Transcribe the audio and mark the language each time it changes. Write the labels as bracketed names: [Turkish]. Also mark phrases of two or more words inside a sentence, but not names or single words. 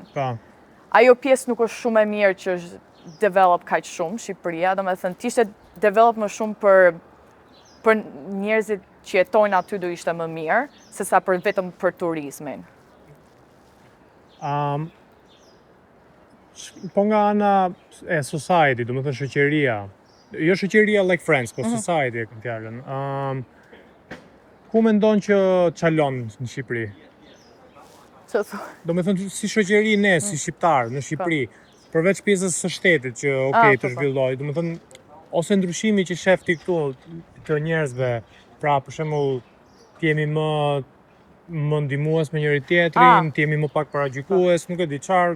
[Albanian] Ajo pjesë nuk është shumë e mirë që është develop kaq shumë Shqipëria, domethënë t'ishte develop më shumë për njerëzit që jetojnë aty do ishte më mirë, sesa për vetëm për turizmin. Po nga ana e society, domethënë shoqëria, jo shoqëria [English] like friends, [Albanian] po society e kam fjalën. Ku mendon që çalon në Shqipëri? Domethënë si shoqëri ne, si shqiptar në Shqipëri, përveç pjesës së shtetit që të zhvilloj, domethënë ose ndryshimi që shef ti këtu të njerëzve, pra për shembull të jemi më ndihmues me njëri tjetrin, të jemi më pak paragjykues, nuk e di çfarë.